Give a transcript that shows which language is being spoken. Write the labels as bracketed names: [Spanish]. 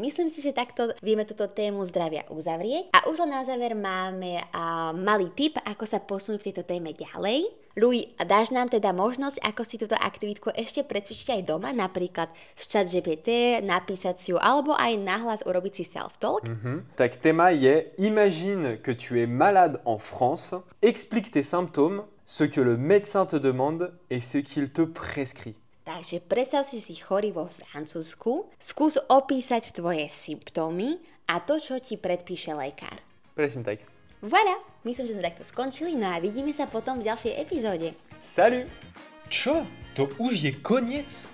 [Slovak] Myslím si, že takto vieme túto tému zdravia uzavrieť. A už len na záver máme malý tip, ako sa posunúť v tejto téme ďalej. Louis, dáš nám teda možnosť, ako si túto aktivitku ešte precvičiť aj doma, napríklad z ChatGPT, napísať si ju, alebo aj nahlas urobiť si self-talk? Tak téma je [French] imagine que tu es malade en France, explique tes symptômes, ce que le médecin te demande et ce qu'il te prescrit. [Slovak] Takže predstav si, že si chorý vo Francúzsku, skús opísať tvoje symptómy a to, čo ti predpíše lekár. Presne tak. Voilà, myslím, že sme takto skončili, no a vidíme sa potom v ďalšej epizóde. [French] Salut! [Slovak] Čo? To už je koniec?